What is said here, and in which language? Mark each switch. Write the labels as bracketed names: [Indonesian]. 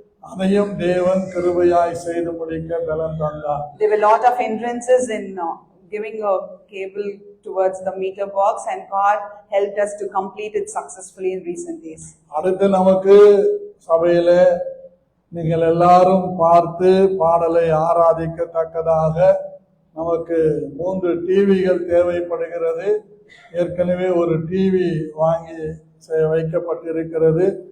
[Tamil] அதையும் தேவன் கிருபையாய் செய்து முடிக்க பலன் தந்தார். [English] There were a lot of hindrances in giving a cable towards the meter box, and God helped us to complete it successfully in recent days. [Tamil] அடுத்து நமக்கு சபையில நீங்கள் எல்லாரும் பார்த்து பாடலை ஆராதிக்கத்தக்கதாக நமக்கு 3 டிவிகள் தேவைப்படுகிறது. ஏற்கனவே ஒரு டிவி வாங்கி வைக்கப்பட்டிருக்கிறது.